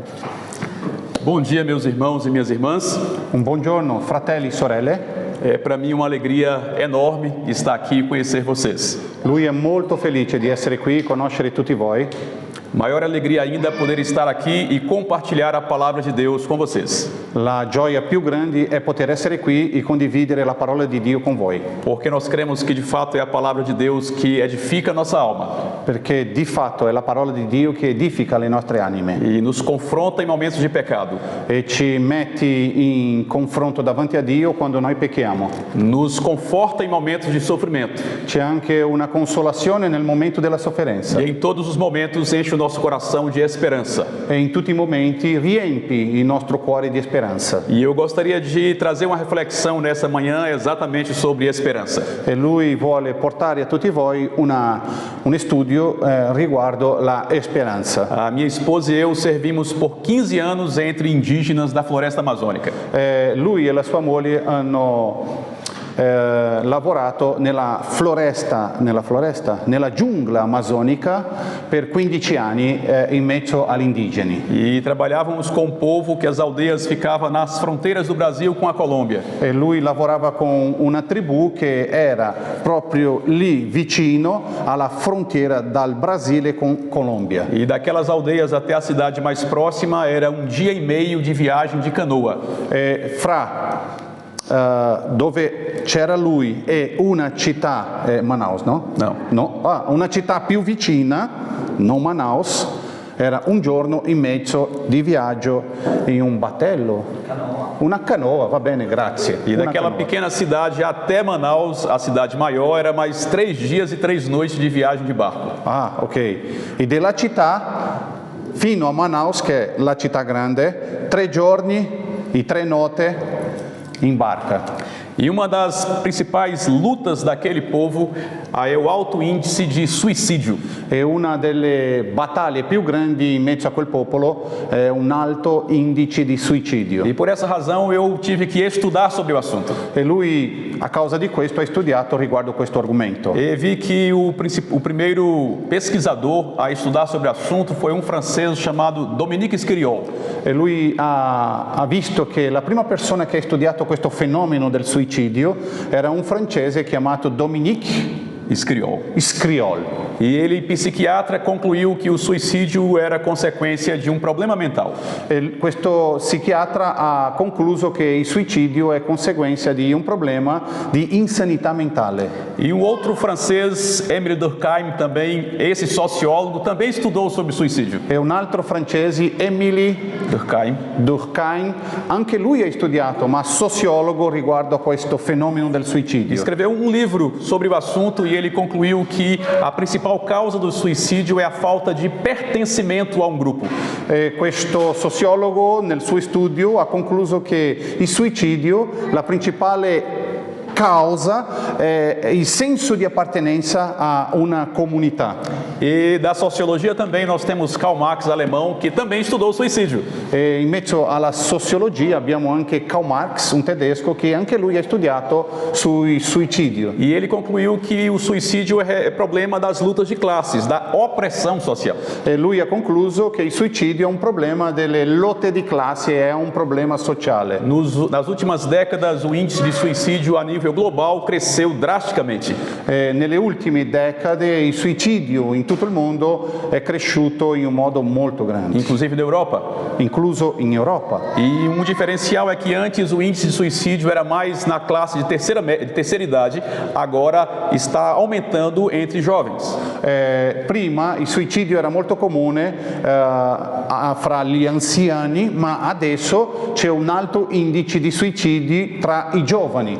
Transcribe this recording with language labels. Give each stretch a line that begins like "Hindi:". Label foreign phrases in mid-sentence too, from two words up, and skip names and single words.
Portuguese: Bom dia, meus irmãos e minhas irmãs.
Italian: Un buongiorno, fratelli e sorelle.
Portuguese: É para mim uma alegria enorme estar aqui e conhecer vocês.
Italian: Lui è molto felice di essere qui, conoscere tutti voi.
Portuguese: Maior alegria ainda poder estar aqui e compartilhar a palavra de Deus com vocês.
Italian: La gioia più grande è poter essere qui e condividere la parola di Dio con voi.
Portuguese: Porque nós cremos que de fato é a palavra de Deus que edifica a nossa alma.
Italian: Perché di fatto è la parola di Dio che edifica le nostre anime.
Portuguese: E nos confronta em momentos de pecado.
Italian: E ci metti in confronto davanti a Dio quando noi pecchiamo.
Portuguese: Nos conforta em momentos de sofrimento.
Italian: C'è anche una consolazione nel momento della sofferenza.
Portuguese: E em todos os momentos enche o nosso coração de esperança.
Italian: E in tutti i momenti riempi il nostro cuore di speranza.
Portuguese: E eu gostaria de trazer uma reflexão nessa manhã exatamente sobre esperança.
Italian: E lui vuole portare a tutti voi un studio riguardo la speranza.
Portuguese: A minha esposa e eu servimos por 15 anos entre indígenas da floresta amazônica.
Italian: Lui e la sua moglie hanno lavorato nella giungla amazzonica per 15 anni in mezzo agli indigeni.
Portuguese: E trabalhávamos com um povo que as aldeias ficavam nas fronteiras do Brasil com a Colômbia.
Italian: E lui lavorava con una tribù che era proprio lì vicino alla frontiera dal Brasile con Colômbia.
Portuguese: E daquelas aldeias até a cidade mais próxima era um dia e meio de viagem de canoa.
Italian: Dove c'era lui e una città, Manaus, no? No. Una città più vicina, non Manaus, era un giorno in mezzo di viaggio in un battello. Una canoa, va bene, grazie.
Portuguese: E daquela pequena cidade até Manaus, a cidade maior, era mais 3 dias e 3 noites de viagem de barco.
Italian: Ok. E della città fino a Manaus, che è la città grande, 3 giorni e 3 notte em barca.
Portuguese: E uma das principais lutas daquele povo é o alto índice de suicídio.
Italian: E una delle battaglie più grandi in mezzo a quel popolo è un alto indice di suicidio.
Portuguese: E por essa razão eu tive que estudar sobre o assunto.
Italian: E lui, a causa di questo, ha studiato riguardo questo argomento.
Portuguese: E vi que o primeiro pesquisador a estudar sobre o assunto foi um francês chamado Dominique Escriol.
Italian: E lui ha visto che la prima persona che ha studiato questo fenomeno del suicidio era un francese chiamato Dominique Escriol.
Portuguese: E ele, psiquiatra, concluiu que o suicídio era consequência de um problema mental.
Italian: E questo psichiatra ha concluso che il suicidio è conseguenza di un problema di insanità mentale.
Portuguese: E um outro francês, Émile Durkheim, também, esse sociólogo, também estudou sobre suicídio.
Italian: E un altro francese, Émile Durkheim, anche lui ha studiato, ma sociologo riguardo a questo fenomeno del suicidio.
Portuguese: Escreveu um livro sobre o assunto e ele concluiu que a principal causa do suicídio é a falta de pertencimento a um grupo.
Italian: Questo sociologo nel suo studio ha concluso che il suicidio, la principale causa il senso di appartenenza a una comunità.
Portuguese: E da sociologia também nós temos Karl Marx, alemão, que também estudou o suicídio.
Italian: E in mezzo alla sociologia abbiamo anche Karl Marx, un tedesco, che anche lui ha studiato sul suicidio.
Portuguese: E ele concluiu que o suicídio é problema das lutas de classes, da opressão social.
Italian: E lui ha concluso che il suicidio è un problema delle lotte di classe, è un problema sociale.
Portuguese: Nas últimas décadas, o índice de suicídio a nível global cresceu drasticamente.
Italian: Nelle ultime decade il suicidio in tutto il mondo è cresciuto in un modo molto grande,
Portuguese: Inclusive na Europa.
Italian: incluso in Europa.
Portuguese: E um diferencial é que antes o índice de suicídio era mais na classe de terceira idade, agora está aumentando entre jovens.
Italian: Prima il suicidio era molto comune fra gli anziani, ma adesso c'è un alto indice di suicidi tra i giovani.